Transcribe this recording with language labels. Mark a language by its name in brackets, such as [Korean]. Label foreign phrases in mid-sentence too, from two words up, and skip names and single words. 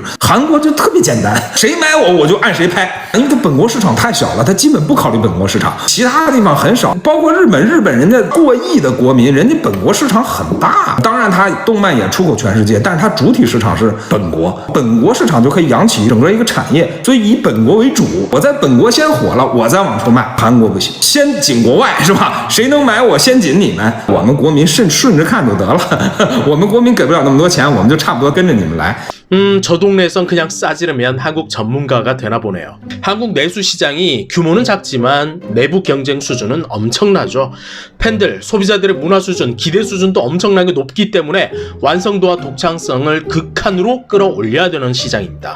[Chinese] 韩国就特别简单，谁买我就按谁拍，因为它本国市场太小了，它基本不考虑本国市场，其他的地方很少，包括日本人家过亿的国民，人家本国市场很大，当然它动漫也出口全世界，但是它主体市场是本国，本国市场就可以养起整个一个产业，所以以本国为主，我在本国先火了，我再往出卖。韩国不行，先紧国外是吧？谁能买我先紧你们，我们国民顺着看就得了，我们国民给不了那么多钱，我们就差不多跟着你们来。 [Korean] 저 동네에선 그냥 싸지르면 한국 전문가가 되나 보네요. 한국 내수 시장이 규모는 작지만 내부 경쟁 수준은 엄청나죠. 팬들, 소비자들의 문화 수준, 기대 수준도 엄청나게 높기 때문에 완성도와 독창성을 극한으로 끌어올려야 되는 시장입니다.